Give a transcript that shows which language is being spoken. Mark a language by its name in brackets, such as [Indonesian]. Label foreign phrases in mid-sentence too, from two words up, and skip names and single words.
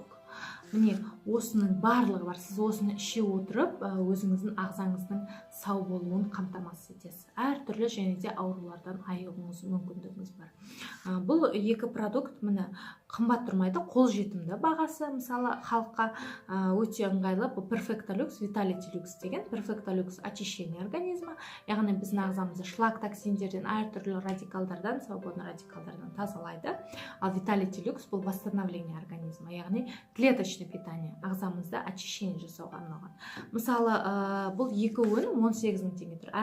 [Kazakh] Міне осының барлығы бар. Сіз осыны іше отырып, өзіңіздің ағзаңыздың сау болуын қамтамасыз етесіз. Әр түрлі және де аурулардан айығуыңыз мүмкіндігіңіз бар. Бұл екі продукт міне қымбат тұрмайды, қолжетімді бағасы. Мысалы халыққа өте ыңғайлы. Бұл Perfectolux, Vitality Lux деген. Perfectolux [Russian] очищение организма, [Kazakh] яғни біздің ағзамызды шлак токсиндерден, әр түрлі радикалдардан, свободный радикалдардан тазалайды. Ал Vitality Lux бұл [Russian] восстановление организма, [Kazakh] яғни [Russian] клеточный питание, [Kazakh] ағзамызда очищение жасауға арналған. Мысалы, бұл екі өнім 18 мың теңге тұр.